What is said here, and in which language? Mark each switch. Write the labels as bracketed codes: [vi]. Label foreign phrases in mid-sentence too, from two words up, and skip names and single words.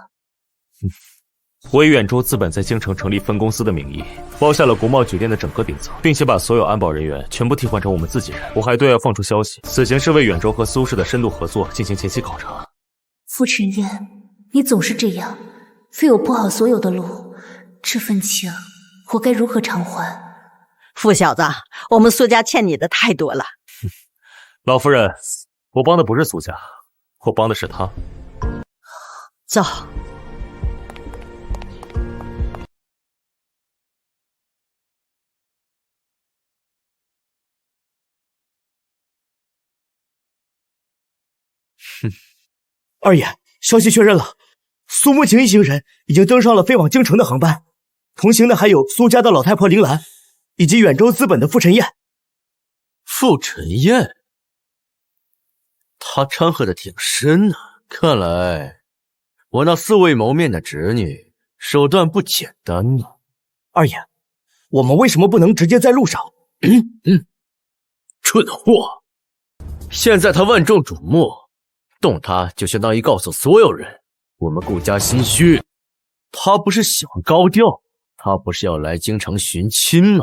[zh] 我以遠州資本在京城成立分公司的名義，包下了國貿酒店的整個頂層，並且把所有安保人員全部替換成我們自己人。我還對外放出消息，此行是為遠州和蘇氏的深度合作進行前期考察。傅晨燕，你總是這樣，為我鋪好所有的路，這份情我該如何償還？傅小子，我們蘇家欠你的太多了。老夫人，我幫的不是蘇家，我幫的是他。走。二爺，消息確認了，蘇慕晴一行人已經登上了飛往京城的航班，同行的還有蘇家的老太婆鈴蘭，以及遠州資本的傅晨燕。傅晨燕，他掺和的挺深呢，看來我那素未谋面的侄女手段不簡單呢。二爺，我們為什麼不能直接在路上？蠢貨！現在他萬眾矚目，動他就相當於告訴所有人，我們顧家心虛。他不是喜歡高調，他不是要來京城尋親嗎？